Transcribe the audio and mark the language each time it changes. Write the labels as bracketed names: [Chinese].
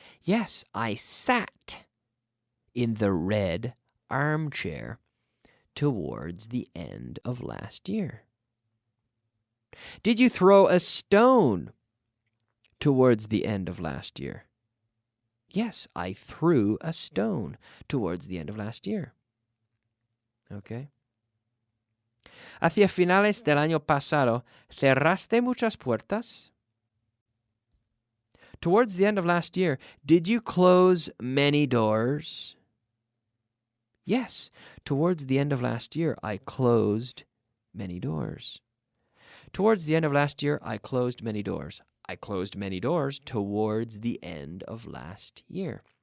[English] Yes, I sat in the red armchair towards the end of last year. Did you throw a stone towards the end of last year? Yes, I threw a stone towards the end of last year. Okay. [Spanish] Hacia finales del año pasado, ¿cerraste muchas puertas? [English] Towards the end of last year, did you close many doors? Yes, towards the end of last year, I closed many doors. Towards the end of last year, I closed many doors. I closed many doors towards the end of last year.